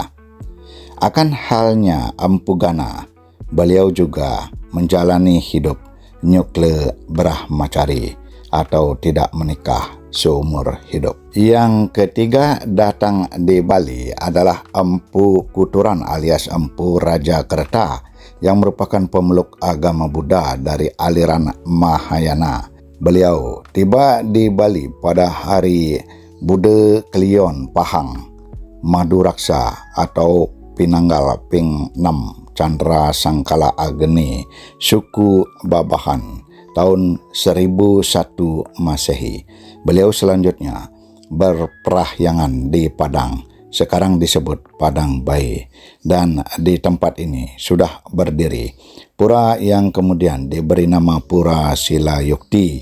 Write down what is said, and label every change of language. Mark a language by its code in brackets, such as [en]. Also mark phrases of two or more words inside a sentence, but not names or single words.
[id] Akan halnya Empu Gana, beliau juga menjalani hidup Nyukle Brahmacari atau tidak menikah seumur hidup. Yang ketiga datang di Bali adalah Empu Kuturan alias Empu Raja Kerta yang merupakan pemeluk agama Buddha dari aliran Mahayana. Beliau tiba di Bali pada hari Bude Klion Pahang Maduraksa atau Pinanggal Ping 6 Chandra Sangkala Ageni suku Babahan tahun 1001 Masehi. Beliau selanjutnya berperahyangan di Padang, sekarang disebut Padang Bayi, dan di tempat ini sudah berdiri pura yang kemudian diberi nama Pura Sila Yukti.